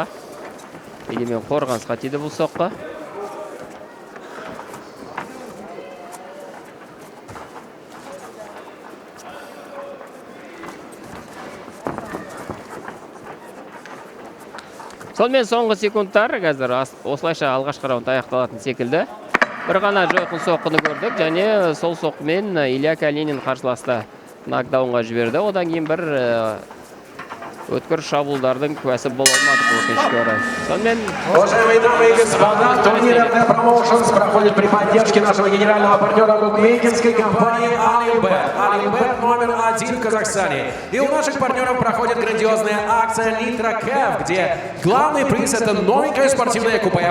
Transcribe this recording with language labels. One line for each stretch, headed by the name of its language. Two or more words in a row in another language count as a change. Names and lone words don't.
Kazakh: Дегенмен қорғанысқа тиді бұл соққы. Сонымен соңғы секундтар қазір осылайша алғашқы раунд аяқталатын секілді. Бір ғана жойқын соққыны көрдік және сол соққымен Илья Калинин қарсыласты нокдаунға жіберді. Одан кейін бір өткір шабуылдардың куәсі бола алмады өкінішке орай. Сонымен
Russian: уважаемые дамы и господа, турнир РТ Промоушенс проходит при поддержке нашего генерального партнера букмекерской компании Алимбет. Алимбет номер 1 в Казахстане. И у наших партнеров проходит грандиозная акция Нитро Кэф, где главный приз это новенькое спортивное купе.